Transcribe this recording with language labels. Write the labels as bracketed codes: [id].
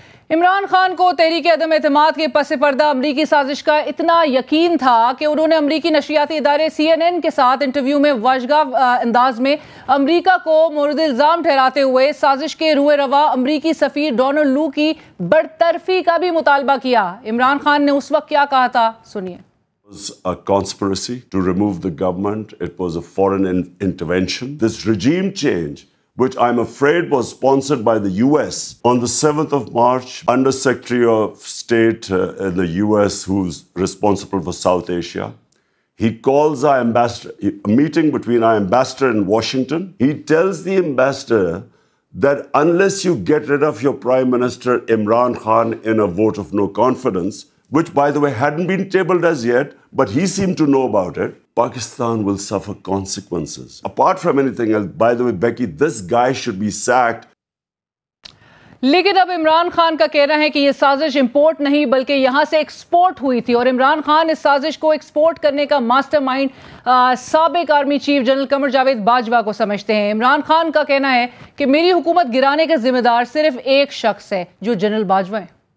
[ur] عمران خان کو تحریک عدم اعتماد کے پس پردہ امریکی سازش کا اتنا یقین تھا کہ انہوں نے امریکی نشریاتی ادارے CNN کے ساتھ انٹرویو میں واجگاہ انداز میں امریکہ کو مورد الزام ٹھہراتے ہوئے سازش کے روئے روا امریکی سفیر ڈونلڈ لو کی برطرفی کا بھی مطالبہ کیا. عمران خان نے اس وقت کیا کہا تھا, سنیے. [en] It was a conspiracy to remove the government. It was a foreign intervention. This regime change, which I'm afraid was sponsored by the US. On the 7th of March, Under Secretary of State in the US, who's responsible for South Asia, He calls our ambassador, a meeting between our ambassador in Washington. He tells the ambassador that unless you get rid of your Prime Minister Imran Khan in a vote of no confidence, which by the way hadn't been tabled as yet, but he seemed to know about it, Pakistan will suffer consequences. Apart from anything else, by the way, Becky, this guy should be sacked. [ur] لیکن اب عمران خان کا کہنا ہے کہ یہ سازش import نہیں بلکہ یہاں سے ایکسپورٹ ہوئی تھی، اور عمران خان اس سازش کو ایکسپورٹ کرنے کا ماسٹر مائنڈ سابق army chief general Qamar Javed Bajwa کو سمجھتے ہیں۔ عمران خان کا کہنا ہے کہ میری حکومت گرانے کا ذمہ دار صرف ایک شخص ہے جو جنرل باجوہ ہیں۔